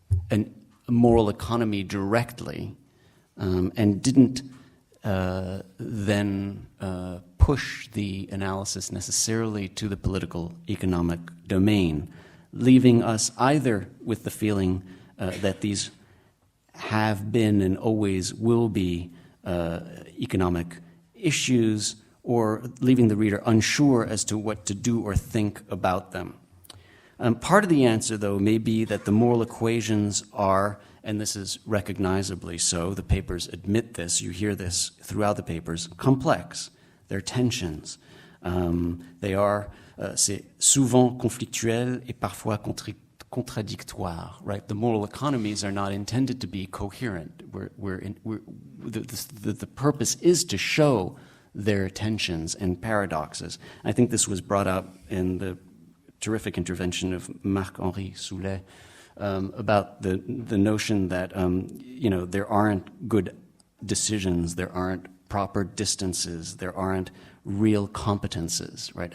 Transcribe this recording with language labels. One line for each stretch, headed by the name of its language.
English: a moral economy directly and didn't then push the analysis necessarily to the political economic domain, leaving us either with the feeling that these have been and always will be economic issues, or leaving the reader unsure as to what to do or think about them. Part of the answer, though, may be that the moral equations are, and this is recognizably so, the papers admit this, you hear this throughout the papers, complex. They're tensions. They are,
French: c'est souvent conflictuel et parfois contradictoire,
English: right? The moral economies are not intended to be coherent. The purpose is to show their tensions and paradoxes. I think this was brought up in the terrific intervention of Marc-Henri Soulet about the notion that there aren't good decisions, there aren't proper distances, there aren't real competences, right?